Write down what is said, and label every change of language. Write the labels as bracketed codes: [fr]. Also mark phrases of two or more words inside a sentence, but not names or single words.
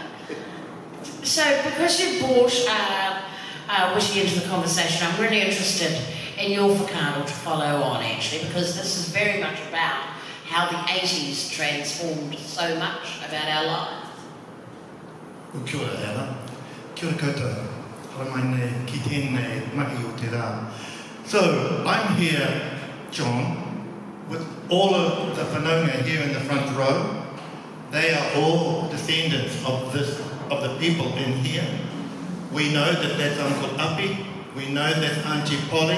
[en] So, because you brought Witi into the conversation, I'm really interested in your whakaata to follow on, actually, because this is very much about how the 80s transformed so much about our lives. Well, [mi] kia ora, Ella. Kia ora koutou. Haramaine ki tēnei mahi o te rā. [en] So, I'm here, John, with all of the whanaunga here in the front row. They are all descendants of the people in here. We know that that's Uncle Api. We know that's Auntie Polly.